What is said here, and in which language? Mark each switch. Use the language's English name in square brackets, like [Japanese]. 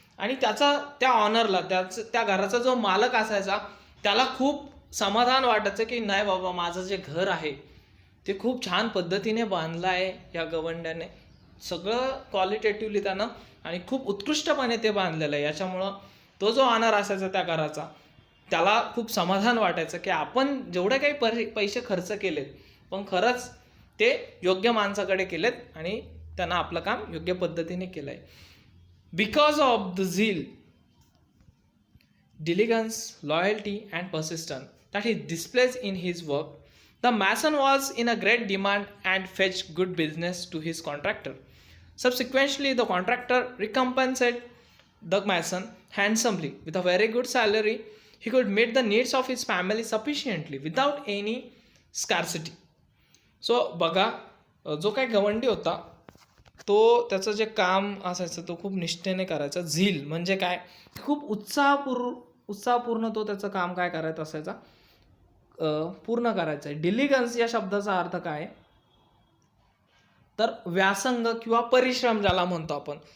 [Marathi] आणि त्या ऑनरला, त्या घराचा जो मालक असायचा त्याला खूप समाधान वाटायचं की नाही बाबा, माझं जे घर आहे ते खूप छान पद्धतीने बांधलं आहे या गवंड्याने, सगळं क्वालिटेटिव्हली त्यानं आणि खूप उत्कृष्टपणे ते बांधलेलं आहे. याच्यामुळं तो जो ऑनर असायचा त्या घराचा त्याला खूप समाधान वाटायचं की आपण जेवढे काही पैसे खर्च केलेत पण खरंच ते योग्य माणसाकडे केलेत आणि त्यांना आपलं काम योग्य पद्धतीने केलं आहे. [English] Because of the zeal, diligence, loyalty and persistence that he displays in his work, the mason was in a great demand and fetched good business to his contractor. Subsequently, the contractor recompensated the mason handsomely with a very good salary. He could meet the needs of his family sufficiently without any scarcity. [Marathi] So बघा, जो काही गवंडी होता तो त्याचं जे काम असायचं तो खूप निष्ठेने करायचा. झील म्हणजे काय, खूप उत्साहपूर्ण तो त्याचं काम काय करायचं असायचा, पूर्ण करायचं आहे. डिलिगन्स या शब्दाचा अर्थ काय, तर व्यासंग किंवा परिश्रम ज्याला म्हणतो आपण.